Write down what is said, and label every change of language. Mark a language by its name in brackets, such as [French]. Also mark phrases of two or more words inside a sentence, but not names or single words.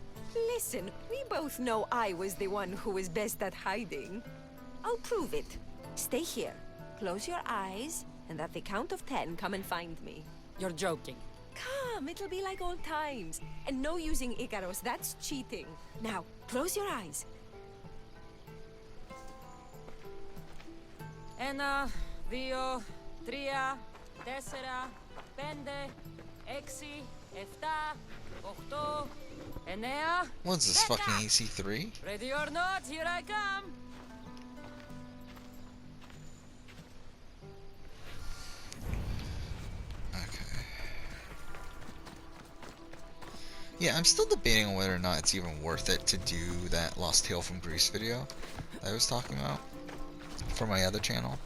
[English] Listen, we both know I was the one who was best at hiding. I'll prove it. Stay here. Close your eyes, and at the count of 10, come and find me. You're joking. Come, it'll be like old times. And no using Icaros, that's cheating. Now, close your eyes. [Greek] Ένα, δύο, τρία, τέσσερα, πέντε, έξι, εφτά, οχτώ, εννέα. [English] What's this, fucking AC3? Ready or not, here I come. Okay. Yeah, I'm still debating on whether or not it's even worth it to do that Lost Tale from Greece video I was talking about for my other channel.